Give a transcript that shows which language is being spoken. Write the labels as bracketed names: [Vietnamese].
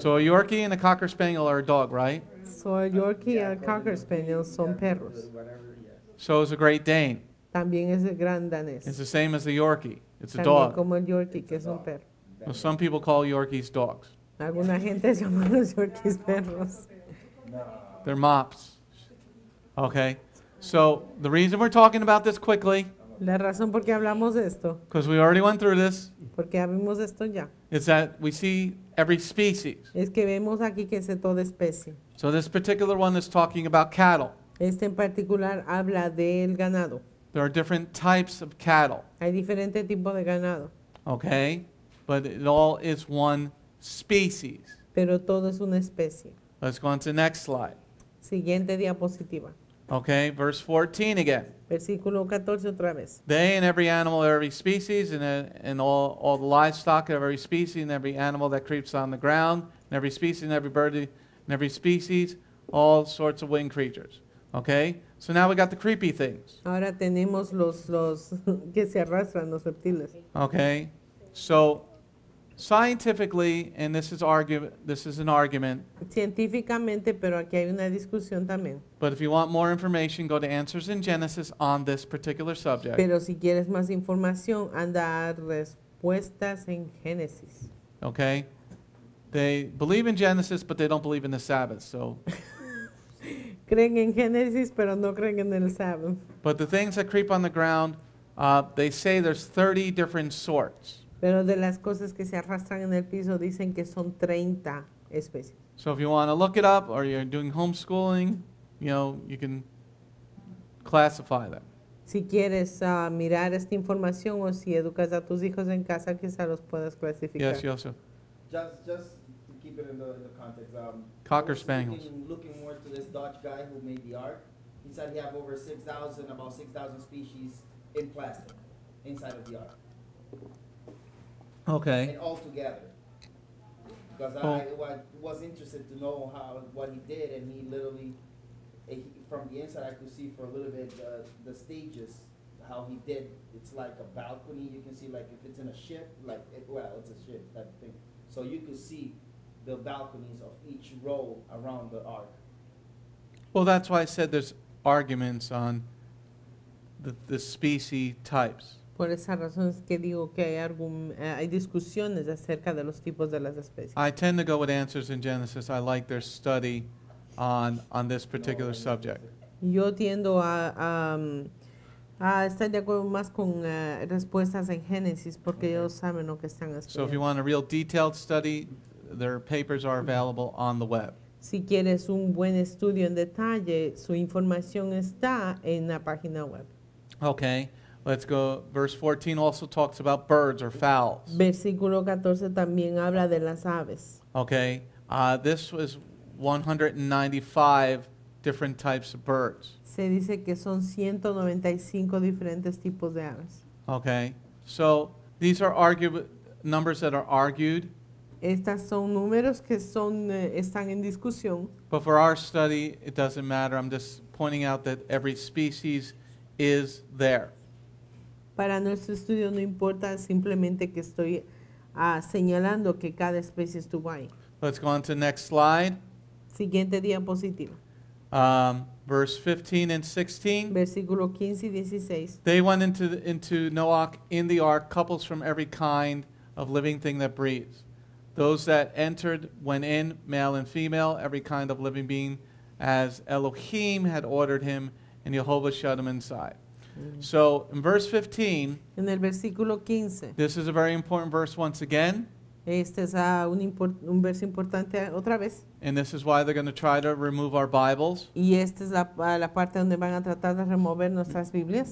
[English] So a Yorkie and a Cocker Spaniel are a dog, right? [Spanish] So el Yorkie y el Cocker Spaniel son perros. [English] So is a Great Dane. [Spanish] También es el Gran Danés. [English] It's the same as the Yorkie. It's a [Spanish] También [English] dog. [Spanish] como el Yorkie, que es un perro. [English] Well, some people call Yorkies dogs. [Spanish] Alguna gente llama a los Yorkies perros. [English] They're mops. Okay? So the reason we're talking about this quickly, [Spanish] La razón por qué hablamos de esto, [English] because we already went through this, [Spanish] porque habemos de esto ya, [English] is that we see every species. [Spanish] es que vemos aquí que es de toda especie. [English] So this particular one is talking about cattle. [Spanish] Este en particular habla del ganado. [English] There are different types of cattle, [Spanish] Hay diferentes tipos de ganado, [English] okay? But it all is one species. [Spanish] pero todo es una especie. [English] Let's go on to the next slide. [Spanish] Siguiente diapositiva. [English] Okay, verse 14 again. [Spanish] Versículo 14 otra vez. [English] They and every animal of every species, and all the livestock of every species, and every animal that creeps on the ground, and every species, and every bird, and every species, all sorts of winged creatures. Okay? So now we got the creepy things. [Spanish] Ahora tenemos los que se arrastran, los reptiles. [English] Okay? So scientifically, and this is an argument, [Spanish] Científicamente, pero aquí hay una discusión también. [English] but if you want more information, go to Answers in Genesis on this particular subject. [Spanish] Pero si quieres más información, anda a respuestas en Génesis. [English] Okay? They believe in Genesis, but they don't believe in the Sabbath. So, [Spanish] Creen en Génesis, pero no creen en el sábado. [English] but the things that creep on the ground, they say there's 30 different sorts. [Spanish] Pero de las cosas que se arrastran en el piso dicen que son 30 especies. [English] So if you want to look it up or you're doing homeschooling, you can classify them. [Spanish] Si quieres mirar esta información o si educas a tus hijos en casa, quizá los puedas clasificar. [English] Yes, Joseph. Just to keep it in the context, Cocker I was Spaniels. looking more to this Dutch guy who made the ark. He said he have over about 6,000 species in plastic inside of the ark, Okay. and all together. Because Oh. I was interested to know what he did, and he literally, from the inside, I could see for a little bit the stages, how he did. It's like a balcony. You can see, like, if it's in a ship, it's a ship type of thing. So you could see the balconies of each row around the ark. Well, that's why I said there's arguments on the species types. [Spanish] Por esa razón es que digo que hay discusiones acerca de los tipos de las especies. [English] I tend to go with answers in Genesis. I like their study on this particular subject. [Spanish] Yo tiendo a estar de acuerdo más con respuestas en Génesis porque ellos saben lo que están [English] So if you [Spanish] estudiando. [English] want a real detailed study, their papers are available on the web. [Spanish] Si quieres un buen estudio en detalle, su información está en la página web. [English] Okay, let's go. Verse 14 also talks about birds or fowls. [Spanish] Versículo 14 también habla de las aves. [English] Okay, this was 195 different types of birds. [Spanish] Se dice que son 195 diferentes tipos de aves. [English] Okay, so these are numbers that are argued, [Spanish] Estas son números que están en discusión, [English] but for our study, it doesn't matter. I'm just pointing out that every species is there. [Spanish] para nuestro estudio no importa, simplemente que estoy señalando que cada especie estuvo ahí. [English] Let's go on to the next slide. [Spanish] Siguiente diapositiva, [English] Verse 15 and 16. [Spanish] versículo 15 y 16. [English] They went into Noach in the ark, couples from every kind of living thing that breathes. Those that entered went in, male and female, every kind of living being, as Elohim had ordered him, and Jehovah shut him inside. So in verse 15, [Spanish] En el versículo 15, [English] this is a very important verse once again, [Spanish] este es un verso importante otra vez. [English] and this is why they're going to try to remove our Bibles, [Spanish] Y esta es la parte donde van a tratar de remover nuestras Biblias,